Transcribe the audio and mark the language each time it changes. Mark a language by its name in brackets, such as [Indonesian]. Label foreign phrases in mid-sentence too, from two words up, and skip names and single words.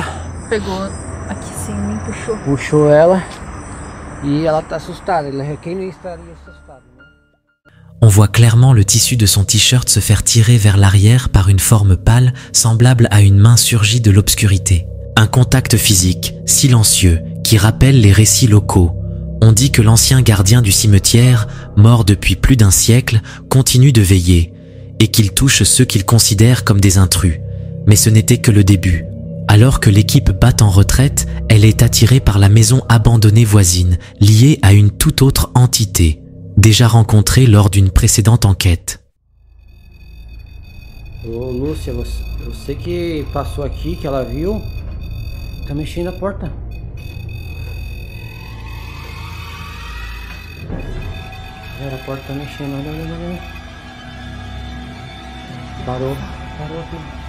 [Portuguese] Pegou aqui sim, me puxou. puxou ela e ela tá assustada. Quem não estaria assustado, né? [French] On voit clairement le tissu de son t-shirt se faire tirer vers l'arrière par une forme pâle semblable à une main surgie de l'obscurité. Un contact physique, silencieux, qui rappelle les récits locaux. On dit que l'ancien gardien du cimetière, mort depuis plus d'un siècle, continue de veiller, et qu'il touche ceux qu'il considère comme des intrus. Mais ce n'était que le début. Alors que l'équipe bat en retraite, elle est attirée par la maison abandonnée voisine, liée à une toute autre entité, déjà rencontrée lors d'une précédente enquête. [Portuguese] Ô Lúcia, você que passou aqui, que ela viu, tá mexendo na porta. Galera, a porta tá mexendo, olha, olha, olha. Parou, parou aqui.